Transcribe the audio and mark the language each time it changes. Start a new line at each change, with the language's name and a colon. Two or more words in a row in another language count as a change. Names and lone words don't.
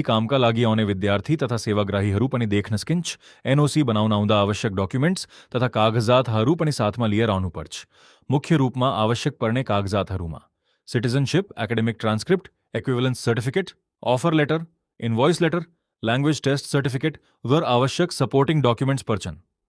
Nepali: कामका लागि आउने विद्यार्थी तथा सेवाग्राहीहरू पनि देख्न सकिन्छ। एनओसी बनाउन आउँदा आवश्यक डॉक्युमेंट्स तथा कागजातहरू पनि साथमा लिएर आउनुपर्छ। मुख्य रूपमा आवश्यक पर्ने कागजातहरूमा सिटिजनशिप,
English: academic transcript, equivalence certificate, offer letter, invoice letter, language test certificate
Nepali: व आवश्यक
English: supporting documents
Nepali: पर्छन्।